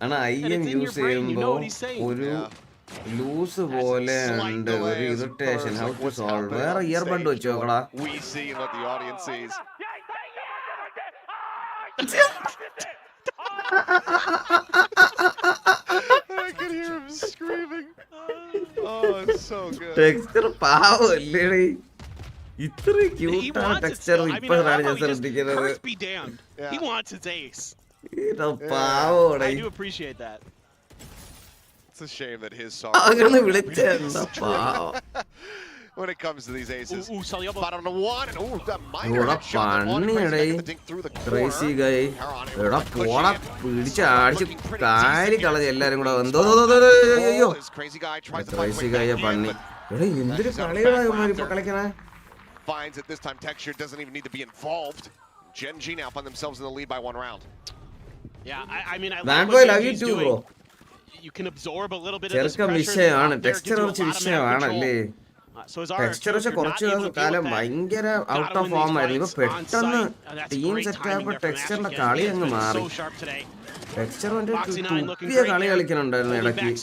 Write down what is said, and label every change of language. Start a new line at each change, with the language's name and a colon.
Malayalam: ആണ് IM use ചെയ്യുമ്പോ ഒരു ലൂസ് പോലെ ഉണ്ട്. ഒരു ഇറിറ്റേഷൻ.
English: How to solve?
Malayalam: വേറെ ഇയർബഡ് വെച്ച് നോക്കടാ.
English: We see what the audience sees. I can hear him screaming. Oh, it's so good.
Malayalam: Texture പാവല്ലേ. ഇത്ര ക്യൂട്ട് ആണ് ടെക്സ്ചർ. ഇപ്പോഴാണ് ഞാൻ ശ്രദ്ധിക്കുന്നത്.
English: He wants his ace.
Malayalam: പാവോടെ.
English: I do appreciate that. It's a shame that his song.
Malayalam: അങ്ങനെ വിളിച്ചെന്താ പാവം.
English: When it comes to these aces, bottom of one, and that minor shot on through the crazy guy.
Malayalam: എടാ പോടാ പിടിച്ച് അടിച്ച് കാരി കളഞ്ഞ എല്ലാരും കൂടെ വന്നു. അയ്യോ
English: crazy guy
Malayalam: പന്നി. എടാ എന്തൊരു കളികളാണ് ഇപ്പൊ കളിക്കണേ.
English: Finds that this time Texture doesn't even need to be involved. Gen G now find themselves in the lead by 1 round. Yeah, I mean, I love you too, bro. You can absorb a little bit of this pressure.
Malayalam: വിഷയമാണ് texture കുറച്ച് വിഷയമാണല്ലേ. Texture പക്ഷെ കുറച്ച് കാലം ഭയങ്കര out of form ആയിരുന്നു. ഇപ്പൊ പെട്ടെന്ന് team set ആയപ്പോ ടെക്സ്ചറിന്റെ കളി അങ്ങ് മാറി. ടെക്സ്ചർ തുപ്പിയ കളി കളിക്കണുണ്ടായിരുന്നു ഇടയ്ക്ക്.